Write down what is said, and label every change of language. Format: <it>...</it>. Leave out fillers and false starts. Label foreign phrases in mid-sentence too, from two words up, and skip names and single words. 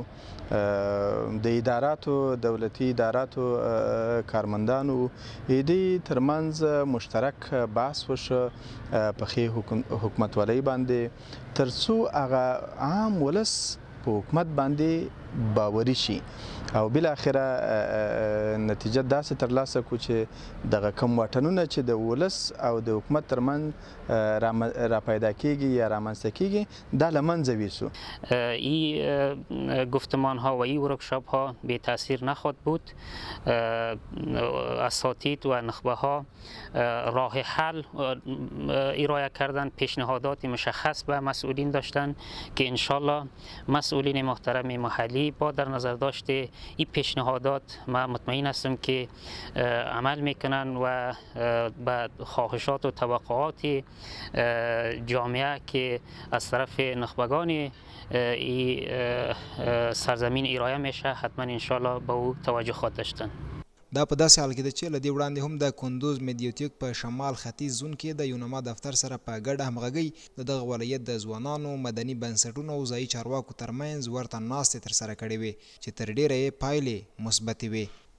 <ps>د اداراتو، دولتي اداراتو کارمندانو، دې ترمنځ مشترک بحث وشو په ښې حکومتولۍ باندې، تر څو هغه عام ولس په حکومت باندې باوري شي او بالاخره نتیجه داسې ترلاسه کړو چې دغه کم واټنونه چې د ولس او د حکومت ترمنځ را پیدا کیږي یا رامنځته کیږي دا له منځه یوسو.</ps> <fa>این گفتمان ها و این ورکشاپ ها بی تاثیر نخواهد بود. اساتید و نخبه ها راه حل ارائه کردن، پیشنهادات مشخص به مسئولین داشتن که انشالله مسئولین محترم محلی با در نظر داشته این پیشنهادات ما مطمئن هستم که عمل میکنن و به خواهشات و توقعات جامعه که از طرف نخبگان این سرزمین ارائه میشه حتما انشالله به او توجه خواهد داشتن.</fa> <ps>دا په داسې حال کې ده چې له دې وړاندې هم د کندوز میډیوتیک په شمال ختیځ زون کې د یونما دفتر سره په ګډه همغږۍ د دغه ولایت د ځوانانو، مدني بنسټونو او ځایي چارواکو ترمنځ ورته ناستې ترسره کړې وې چې تر ډیره یې پایلې مثبتې وې.</ps>